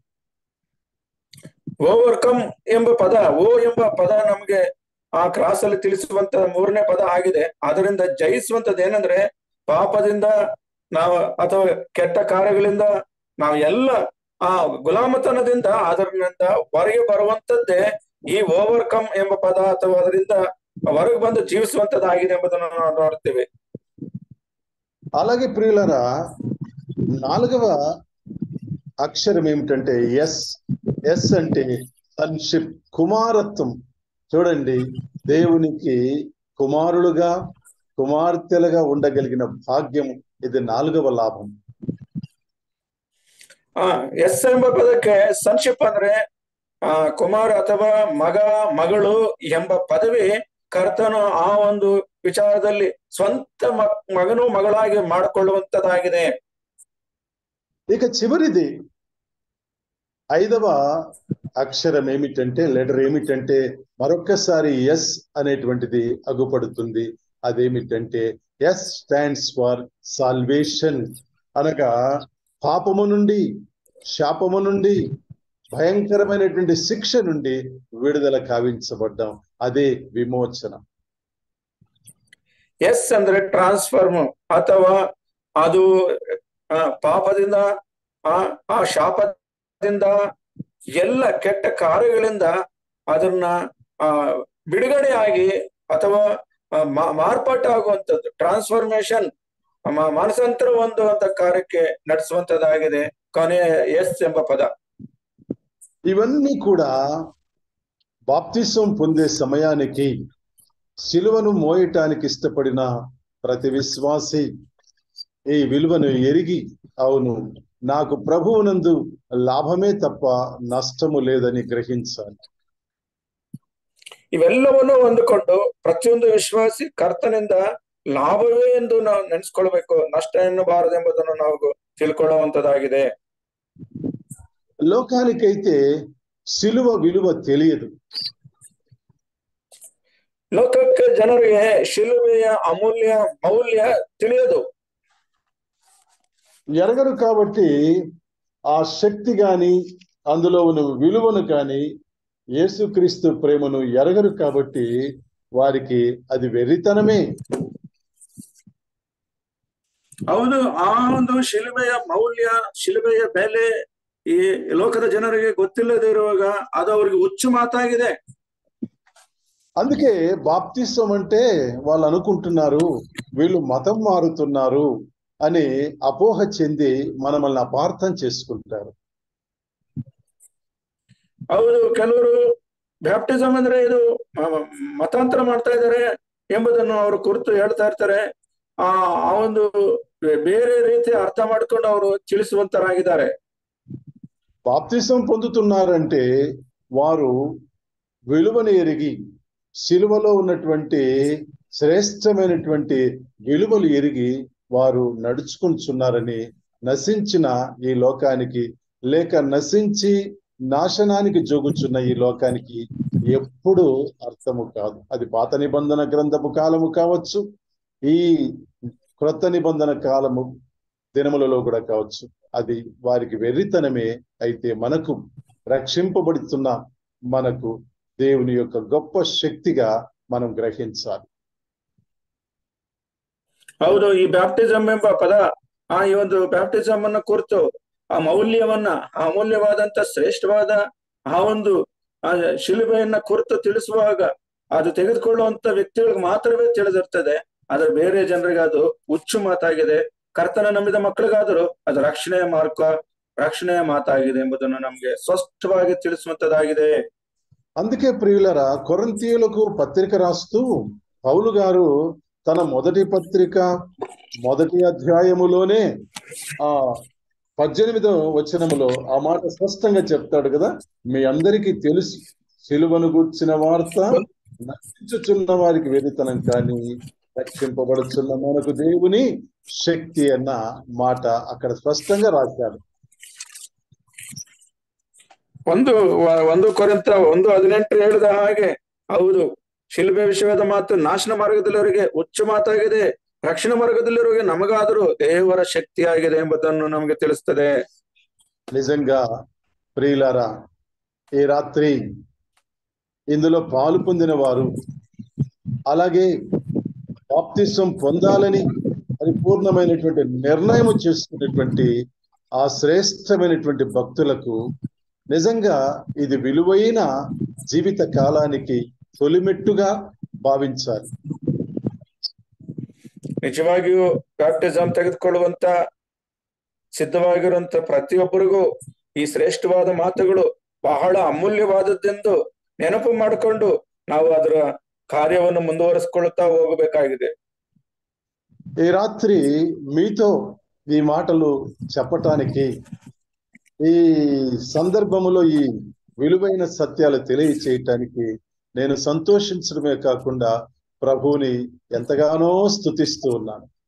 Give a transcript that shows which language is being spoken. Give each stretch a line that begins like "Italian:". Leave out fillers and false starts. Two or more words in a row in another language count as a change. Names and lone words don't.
Kannada: ಓವರ್ಕಮ್ ಎಂಬ ಪದ, ಓ ಎಂಬ ಪದ ನಮಗೆ ಆ ಕ್ರಾಸ್ ಅಲ್ಲಿ ತಿಳಿಸುವಂತ ಮೂರನೇ ಪದ ಆಗಿದೆ. ಅದರಿಂದ ಜಯಿಸುವಂತದ್ದು ಏನಂದ್ರೆ ಪಾಪದಿಂದ ನಾವು ಅಥವಾ ಕೆಟ್ಟ ಕಾರ್ಯಗಳಿಂದ ನಾವು ಎಲ್ಲ ಆ ಗುಲಾಮತನದಿಂದ ಅದರಿಂದ ಹೊರಗೆ ಬರುವಂತದ್ದೇ ಈ ಓವರ್ಕಮ್ ಎಂಬ ಪದ, ಅಥವಾ ಅದರಿಂದ ಹೊರಗೆ ಬಂದು ಜೀವಿಸುವಂತದ್ದಾಗಿದೆ ಎಂಬುದನ್ನು ನಾವು ನೋಡ್ತೇವೆ.
Telugu: అలాగే ప్రియులరా, నాలుగవ అక్షరం ఏమిటంటే ఎస్. ఎస్ అంటే సన్షిప్, కుమారత్వం. చూడండి, దేవునికి కుమారులుగా, కుమార్తెలుగా ఉండగలిగిన భాగ్యం, ఇది నాలుగవ లాభం.
Kannada: ಎಸ್ ಎಂಬ ಪದಕ್ಕೆ ಸನ್ಶಿಪ್ ಅಂದ್ರೆ ಕುಮಾರ ಅಥವಾ ಮಗ, ಮಗಳು ಎಂಬ ಪದವಿ ಕರ್ತನು ಆ ಒಂದು ವಿಚಾರದಲ್ಲಿ ಸ್ವಂತ ಮಗನು ಮಗಳಾಗಿ ಮಾಡಿಕೊಳ್ಳುವಂತದ್ದಾಗಿದೆ.
Telugu: ఇక చివరిది ఐదవ అక్షరం ఏమిటంటే, లెటర్ ఏమిటంటే, మరొక్కసారి ఎస్ అనేటువంటిది అగుపడుతుంది. అదేమిటంటే
English: S stands for salvation,
Telugu: అనగా పాపము నుండి, శాపము నుండి, భయంకరమైనటువంటి శిక్ష నుండి విడుదల కావించబడ్డాం. అదే విమోచన.
Kannada: ಎಸ್ ಅಂದ್ರೆ ಟ್ರಾನ್ಸ್ಫರ್ಮ್, ಅಥವಾ ಅದು ಪಾಪದಿಂದ, ಆ ಶಾಪದಿಂದ, ಎಲ್ಲ ಕೆಟ್ಟ ಕಾರ್ಯಗಳಿಂದ ಅದನ್ನ ಬಿಡುಗಡೆ ಆಗಿ ಅಥವಾ ಮಾರ್ಪಾಟ ಆಗುವಂಥದ್ದು, ಟ್ರಾನ್ಸ್ಫಾರ್ಮೇಶನ್, ಮಾನಸಾಂತರ ಹೊಂದುವಂತ ಕಾರ್ಯಕ್ಕೆ ನಡೆಸುವಂತದ್ದಾಗಿದೆ ಕೊನೆಯ ಎಸ್ ಎಂಬ ಪದ.
Telugu: ఇవన్నీ కూడా బాప్తిసం పొందే సమయానికి సిలువను మోయటానికి ఇష్టపడిన ప్రతి విశ్వాసి ఈ విలువను ఎరిగి, అవును, నాకు ప్రభువునందు లాభమే తప్ప నష్టము లేదని గ్రహించాలి.
Kannada: ಇವೆಲ್ಲವನ್ನು ಹೊಂದಿಕೊಂಡು ಪ್ರತಿಯೊಂದು ವಿಶ್ವಾಸಿ ಕರ್ತನಿಂದ ಲಾಭವೇ ಎಂದು ನಾವು ನೆನೆಸ್ಕೊಳ್ಬೇಕು, ನಷ್ಟ ಎನ್ನಬಾರದು ಎಂಬುದನ್ನು ನಾವು ತಿಳ್ಕೊಳ್ಳುವಂತದ್ದಾಗಿದೆ.
Telugu: లోకానికైతే సిలువ విలువ తెలియదు.
Kannada: ಲೋಕಕ್ಕೆ ಜನರಿಗೆ ಶಿಲುಬೆಯ ಮೌಲ್ಯ ತಿಳಿಯದು.
Telugu: ఎరగరు కాబట్టి ఆ శక్తి గాని, అందులో ఉన్న విలువను కానీ, యేసుక్రీస్తు ప్రేమను ఎరగరు కాబట్టి వారికి అది వెర్రితనమే.
Kannada: ಹೌದು, ಆ ಒಂದು ಶಿಲುಬೆಯ ಮೌಲ್ಯ, ಶಿಲುಬೆಯ ಬೆಲೆ ಈ ಲೋಕದ ಜನರಿಗೆ ಗೊತ್ತಿಲ್ಲದೆ ಇರುವಾಗ ಅದು ಅವರಿಗೆ ಹುಚ್ಚು ಮಾತಾಗಿದೆ.
Telugu: అందుకే బాప్తిసం అంటే వాళ్ళు అనుకుంటున్నారు వీళ్ళు మతం మారుతున్నారు అని అపోహ చెంది మనల్ని అపార్థం చేసుకుంటారు.
Kannada: ಹೌದು, ಕೆಲವರು ಬ್ಯಾಪ್ಟಿಸಮ್ ಅಂದ್ರೆ ಇದು ಮತಾಂತರ ಮಾಡ್ತಾ ಇದ್ದಾರೆ ಎಂಬುದನ್ನು ಅವರು ಕುರಿತು ಹೇಳ್ತಾ ಇರ್ತಾರೆ. ಆ ಒಂದು ಬೇರೆ ರೀತಿ ಅರ್ಥ ಮಾಡ್ಕೊಂಡು ಅವರು ತಿಳಿಸುವಂತರಾಗಿದ್ದಾರೆ.
Telugu: బాప్తిసం పొందుతున్నారంటే వారు విలువను ఎరిగి, సిలువలో ఉన్నటువంటి శ్రేష్టమైనటువంటి విలువలు ఎరిగి వారు నడుచుకుంటున్నారని, నశించిన ఈ లోకానికి లేక నశించి నాశనానికి జోగుచున్న ఈ లోకానికి ఎప్పుడు అర్థము కాదు. అది పాత నిబంధన గ్రంథము కాలము కావచ్చు, ఈ క్రొత్త నిబంధన కాలము దినములలో కూడా కావచ్చు. అది వారికి వెర్రితనమే. అయితే మనకు రక్షింపబడుతున్న మనకు దేవుని యొక్క గొప్ప శక్తిగా మనం గ్రహించాలి.
Kannada: ಹೌದು, ಈ ಬ್ಯಾಪ್ಟಿಸಮ್ ಎಂಬ ಪದ ಈ ಒಂದು ಬ್ಯಾಪ್ಟಿಸಮ್ ಅನ್ನ ಕುರಿತು ಆ ಮೌಲ್ಯವನ್ನ, ಆ ಅಮೂಲ್ಯವಾದಂತ ಶ್ರೇಷ್ಠವಾದ ಆ ಒಂದು ಶಿಲುಬೆಯನ್ನ ಕುರಿತು ತಿಳಿಸುವಾಗ ಅದು ತೆಗೆದುಕೊಳ್ಳುವಂತ ವ್ಯಕ್ತಿಗಳಿಗೆ ಮಾತ್ರವೇ ತಿಳಿದಿರ್ತದೆ. ಆದ್ರೆ ಬೇರೆ ಜನರಿಗೆ ಅದು ಹುಚ್ಚು ಮಾತಾಗಿದೆ. ಕರ್ತನ ನಂಬಿದ ಮಕ್ಕಳಿಗಾದರೂ ಅದು ರಕ್ಷಣೆಯ ಮಾರ್ಗ, ರಕ್ಷಣೆ ಮಾತಾಗಿದೆ ಎಂಬುದನ್ನು ನಮಗೆ ಸ್ಪಷ್ಟವಾಗಿ ತಿಳಿಸುವಂತದಾಗಿದೆ.
Telugu: అందుకే ప్రియులరా, కొరింథీయులకు పత్రిక రాస్తూ పౌలు గారు తన మొదటి పత్రిక మొదటి అధ్యాయములోనే 18వ వచనములో ఆ మాట స్పష్టంగా చెప్తాడు కదా, మీ అందరికీ తెలుసు సిలువను గూర్చిన వార్త నశించుచున్న వారికి వెరితనం కానీ రక్షింపబడుచున్న మనకు దేవుని శక్తి అన్న మాట అక్కడ స్పష్టంగా రాశాడు.
Kannada: 1 ಕೊರಿಂಥ 1:18 ಹೇಳಿದ ಹಾಗೆ, ಹೌದು, ಶಿಲುಬೆ ವಿಷಯದ ಮಾತು ನಾಶನ ಮಾರ್ಗದಲ್ಲಿವರಿಗೆ ಹುಚ್ಚು ಮಾತಾಗಿದೆ, ರಕ್ಷಣಾ ಮಾರ್ಗದಲ್ಲಿವರಿಗೆ ನಮಗಾದರೂ ದೇವರ శక్తిಯಾಗಿದೆ ಎಂಬುದನ್ನು ನಮಗೆ ತಿಳಿಸುತ್ತದೆ.
Telugu: నిజంగా ప్రియులారా, ఈ రాత్రి ఇందులో పాలు పొందిన వారు, అలాగే బాప్తిసం పొందాలని పరిపూర్ణమైనటువంటి నిర్ణయం చేసుకునేటువంటి ఆ శ్రేష్టమైనటువంటి భక్తులకు నిజంగా ఇది విలువైన జీవిత కాలానికి తొలిమెట్టుగా భావించాలి.
Kannada: ನಿಜವಾಗಿಯೂ ಬ್ಯಾಪ್ಟಿಸಮ್ ತೆಗೆದುಕೊಳ್ಳುವಂತ ಸಿದ್ಧವಾಗಿರುವಂತ ಪ್ರತಿಯೊಬ್ಬರಿಗೂ ಈ ಶ್ರೇಷ್ಠವಾದ ಮಾತುಗಳು ಬಹಳ ಅಮೂಲ್ಯವಾದದ್ದೆಂದು ನೆನಪು ಮಾಡಿಕೊಂಡು ನಾವು ಅದರ ಕಾರ್ಯವನ್ನು ಮುಂದುವರುಸುಕೊಳ್ತಾ ಹೋಗಬೇಕಾಗಿದೆ.
Telugu: ఈ రాత్రి మీతో ఈ మాటలు చెప్పటానికి, ఈ సందర్భములో ఈ విలువైన సత్యాలు తెలియచేయటానికి నేను సంతోషించడమే కాకుండా ప్రభువుని ఎంతగానో స్తుతిస్తూ ఉన్నాను.